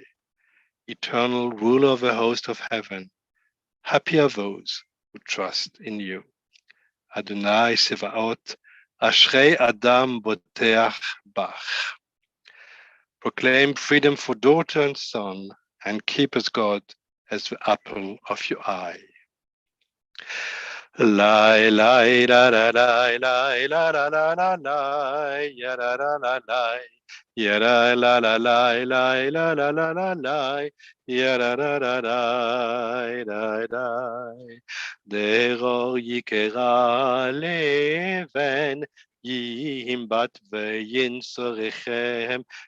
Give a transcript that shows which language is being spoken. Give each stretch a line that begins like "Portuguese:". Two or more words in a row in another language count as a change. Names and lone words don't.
English: Eternal ruler of the host of heaven, happy are those who trust in you.
Hebrew: אדוני צבאות, אשרי אדם בוטח בך.
English: Proclaim freedom for daughter and son, and keep as God as the apple of your eye. Lai lai la la lai lai la la la la lai ya la la la lai ya la la la lai lai la la la la lai ya la la la lai lai lai
Hebrew: דרור יקרא לבן עם בת וינצרכם